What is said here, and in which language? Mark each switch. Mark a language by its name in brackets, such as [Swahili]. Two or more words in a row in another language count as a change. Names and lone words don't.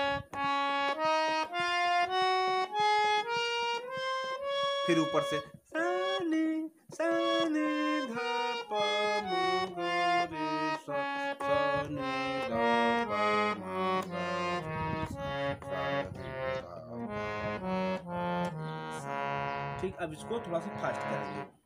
[Hindi] फिर ऊपर से सा नि धा प म ग रे सा, सा नि धा प म ग रे सा, सा नि धा प म ग रे सा। ठीक, अब इसको थोड़ा सा फास्ट करेंगे।